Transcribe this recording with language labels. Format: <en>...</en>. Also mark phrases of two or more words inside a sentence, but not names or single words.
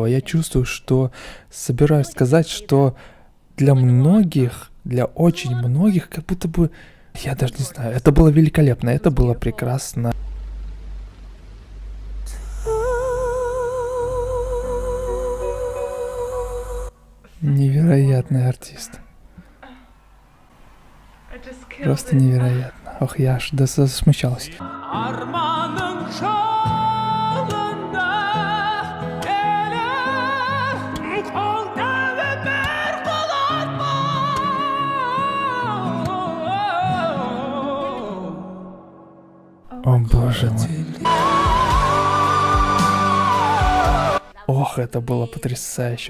<ru>Я чувствую, что собираюсь сказать, что для многих, для очень многих, как будто бы, я даже не знаю, это было великолепно, это было прекрасно. Невероятный артист. Просто невероятно. Ох, я аж засмущалась. Armanın çalında ele kolda ve bir kolatma. О боже мой. Ох, это было потрясающе.</ru>